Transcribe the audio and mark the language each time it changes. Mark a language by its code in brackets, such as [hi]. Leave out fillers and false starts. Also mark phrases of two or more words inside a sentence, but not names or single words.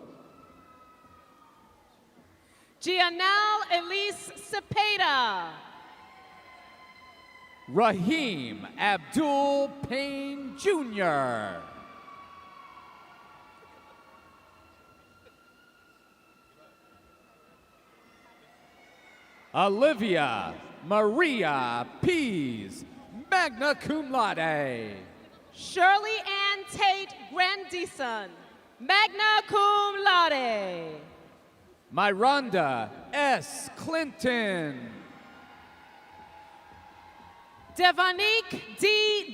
[en] Gianelle Elise Cepeda. Raheem Abdul Payne Jr. Olivia Maria Pease, [la] magna cum laude. [en] Shirley Ann Tate Grandison, [la] magna cum laude. [en] Myranda S. Clinton. Devonique D.